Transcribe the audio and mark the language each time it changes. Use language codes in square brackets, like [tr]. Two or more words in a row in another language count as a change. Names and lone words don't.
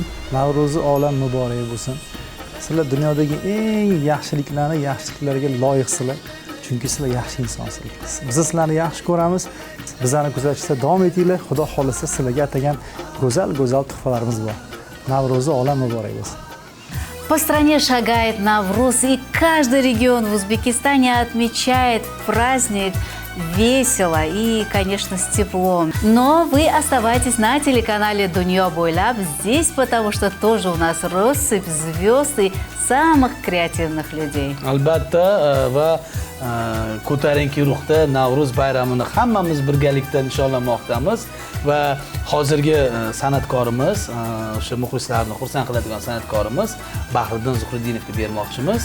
[uz] Navro'zi olam muborak bo'lsin. Sizlar dunyodagi eng yaxshiliklarga loyiqsizlar. Chunki sizlar yaxshi insonsizlar. Biz sizlarni yaxshi ko'ramiz. Bizlarni kuzatishda davom etinglar. Xudo xolisa sizlarga atagan go'zal tuhfalarimiz bor. Navro'zi olam muborak bo'lsin. [ru] По стране шагает Навруз, и каждый регион в Узбекистане отмечает праздник весело и, конечно, с теплом. Но вы оставайтесь на телеканале Дуньё Бойлаб здесь, потому что тоже у нас россыпь звезд и самых креативных людей. [uz] Albatta va ko'tarinki ruhda Navruz bayramini hammamiz birgalikda nishonlamoqdamiz va hozirgi san'atkorimiz o'sha muxlislarni xursand qiladigan san'atkorimiz Bahriddin Zuhriddinovga bermoqchimiz.